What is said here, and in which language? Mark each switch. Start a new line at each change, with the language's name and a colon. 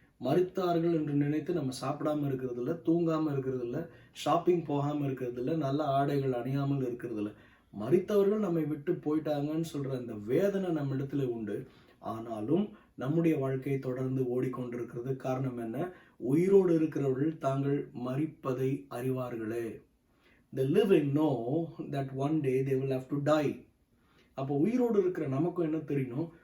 Tamil: மரித்தார்கள் என்று நினைத்து நம்ம சாப்பிடாமல் இருக்கிறது இல்லை, தூங்காமல் இருக்கிறது இல்லை, ஷாப்பிங் போகாமல் இருக்கிறது இல்லை, நல்ல ஆடைகள் அணியாமல் இருக்கிறது இல்லை. மரித்தவர்கள் நம்மை விட்டு போயிட்டாங்கன்னு சொல்கிற அந்த வேதனை நம்ம இடத்துல உண்டு. ஆனாலும் நம்முடைய வாழ்க்கையை தொடர்ந்து ஓடிக்கொண்டிருக்கிறது. காரணம் என்ன? உயிரோடு இருக்கிறவர்கள் தாங்கள் மரிப்பதை அறிவார்களே.
English: The living know that one day they will have to die.
Tamil: அப்போ உயிரோடு இருக்கிற நமக்கும் என்ன தெரியணும்?